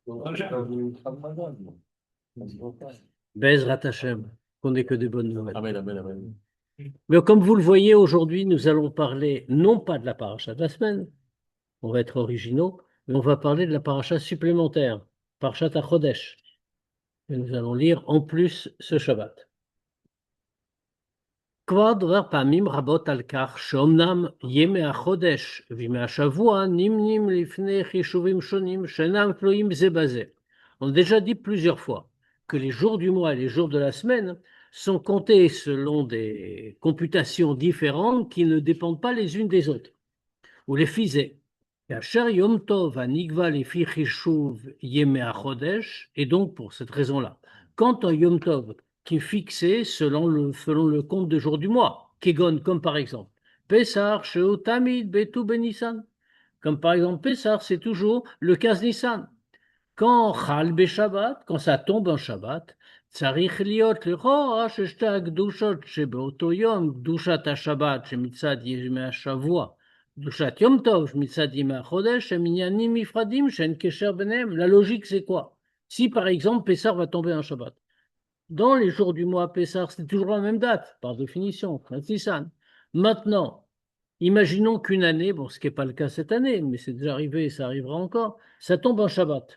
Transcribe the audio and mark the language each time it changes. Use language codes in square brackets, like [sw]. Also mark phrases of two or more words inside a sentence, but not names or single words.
[he] בעזרת השם, [fr] qu'on n'ait que des bonnes nouvelles. Amen, amen, amen. Mais comme vous le voyez, aujourd'hui, nous allons parler non pas de la paracha de la semaine, on va être originaux, mais on va parler de la paracha supplémentaire, parachat HaChodesh. Et nous allons lire en plus ce Shabbat. [he] כבר דבר פעמים רבות על כך שאומנם ימי החודש וימי השבוע נמנים לפני חישובים שונים שאינם תלויים זה בזה. [fr] On a déjà dit plusieurs fois que les jours du mois et les jours de la semaine sont comptés selon des computations différentes qui ne dépendent pas les unes des autres. [he] ולפי זה, כאשר יום טוב הנקבע לפי חישוב ימי החודש, [fr] et donc pour cette raison-là, quand un yom tov qui est fixé selon le compte de jours du mois, Kegon, comme par exemple, Pessar, [he] שהוא תמיד, בט״ו בניסן, [fr] comme par exemple Pessar, c'est toujours le 15 Nissan. [he] Quand חל שבת, [fr] quand ça tombe en Shabbat, [he] צריך להיות לכאורה ששתי הקדושות שבאותו יום, קדושת השבת שמצד ימי השבוע, קדושת יום טוב מצד ימי החודש, הם עניינים נפרדים שאין קשר ביניהם. [fr] La logique, c'est quoi? Si par exemple Pessar va tomber en Shabbat, dans les jours du mois Pessah, c'est toujours la même date, par définition, 15 Nissan. Maintenant, imaginons qu'une année, bon, ce qui n'est pas le cas cette année, mais c'est déjà arrivé et ça arrivera encore, ça tombe en Shabbat.